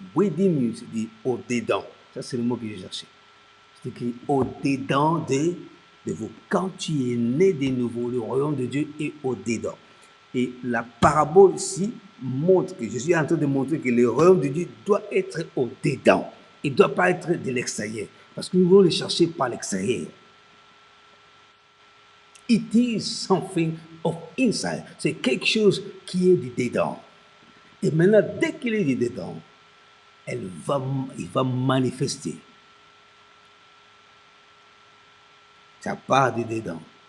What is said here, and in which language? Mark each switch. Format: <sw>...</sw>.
<fr>Within, c'est dit au-dedans. Ça, c'est le mot que j'ai cherché. C'est écrit au-dedans de vous. Quand tu es né de nouveau, le royaume de Dieu est au-dedans. Et la parabole ici montre que Jésus est en train de montrer que le royaume de Dieu doit être au-dedans. Il ne doit pas être de l'extérieur. Parce que nous voulons le chercher par l'extérieur.</fr> <en>It is something of inside.</en> <fr>C'est quelque chose qui est du dedans. Et maintenant, dès qu'il est du dedans, il va manifester. Ça part du dedans.</fr>